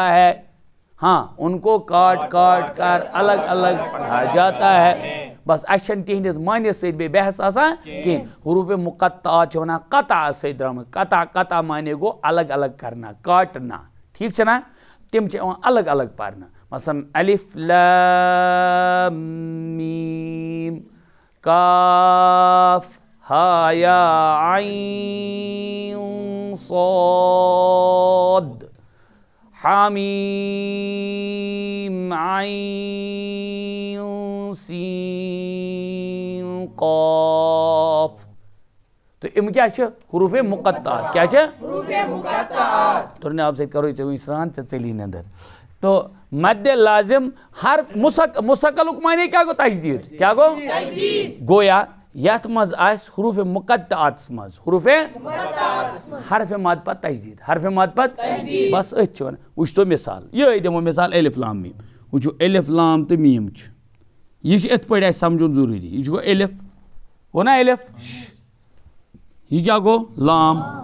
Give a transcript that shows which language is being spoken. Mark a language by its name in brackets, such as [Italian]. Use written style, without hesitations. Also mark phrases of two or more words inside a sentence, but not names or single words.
[Urdu] ہے ہاں ان کو کاٹ کاٹ کر الگ الگ پڑھا جاتا ہے [Kashmiri] بس اَسہِ چھَنہٕ تِہنٛدِس معنی سۭتۍ بیٚیہِ بحث آسان کِہیٖنۍ حروف مقطعات چھِ وَنان قطع سۭتۍ درٛامٕتۍ قطع معنی گوٚو [Urdu] الگ الگ کرنا کاٹنا [Kashmiri] ٹھیٖک چھِ نا تِم چھِ یِوان الگ الگ پرنہٕ مثلاً الف لام میٖم کاف ہا یا عین صاد حامیم عین سین قاف تو یِم کیٛاہ چھِ حروف مقطعات کیٛاہ چھِ حروف مقطعات تُرنہِ آبہٕ سۭتۍ کرو ژےٚ وٕنۍ سرٛان ژےٚ ژٔلی نٮ۪نٛدٕر تو مدِ لازم ہر مثقلُک معنی کیٛاہ گوٚو تجدید کیٛاہ گوٚو گویا یتھ منٛز آسہِ حروف مقطعاتس منٛز حروف حرفِ مد پتہٕ تجدید حرفِ مد پتہٕ بس أتھۍ چھِ ونان وٕچھتو مثال یِہوٚے دِمو مثال الف لام میٖم وٕچھو الف لام تہٕ میٖم چھُ یہِ چھُ یِتھ پٲٹھۍ اَسہِ سمجھُن ضروٗری یہِ چھُ گوٚو الف گوٚو نا الف یہِ کیٛاہ گوٚو لام